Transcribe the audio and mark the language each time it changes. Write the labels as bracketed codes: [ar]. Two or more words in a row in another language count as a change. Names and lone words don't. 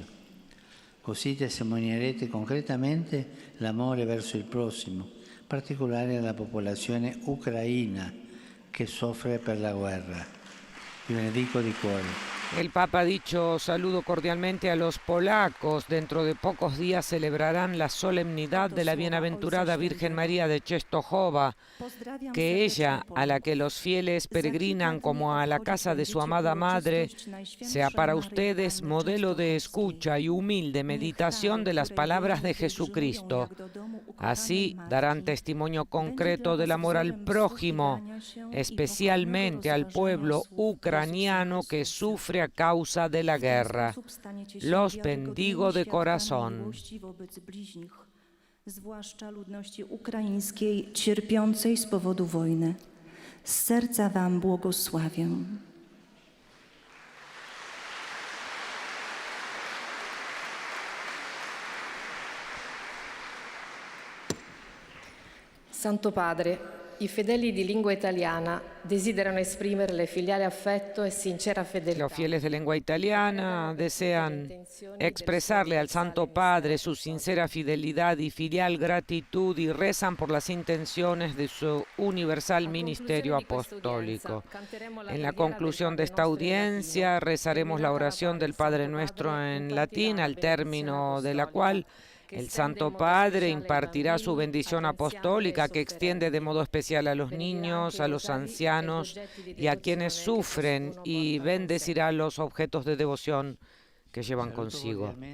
[it] Così testimonierete concretamente l'amore verso il prossimo, in particolare alla popolazione ucraina che soffre per la guerra. Vi benedico di cuore. [es] El Papa ha dicho: saludo cordialmente a los polacos. Dentro de pocos días celebrarán la solemnidad de la bienaventurada Virgen María de Częstochowa, que ella, a la que los fieles peregrinan como a la casa de su amada madre, sea para ustedes modelo de escucha y humilde meditación de las palabras de Jesucristo. Así darán testimonio concreto del amor al prójimo, especialmente al pueblo ucraniano que sufre a causa de la guerra. Los bendigo de corazón. [pl] Zwłaszcza ludności ukraińskiej cierpiącej z powodu wojny. Z serca wam błogosławię. [it] Santo Padre, i fedeli di lingua italiana desiderano esprimerle filiale affetto e sincera fedeltà. [es] Los fieles de lengua italiana desean expresarle al Santo Padre su sincera fidelidad y filial gratitud y rezan por las intenciones de su universal ministerio apostólico. En la conclusión de esta audiencia rezaremos la oración del Padre Nuestro en latín, al término de la cual el Santo Padre impartirá su bendición apostólica que extiende de modo especial a los niños, a los ancianos y a quienes sufren, y bendecirá los objetos de devoción que llevan consigo.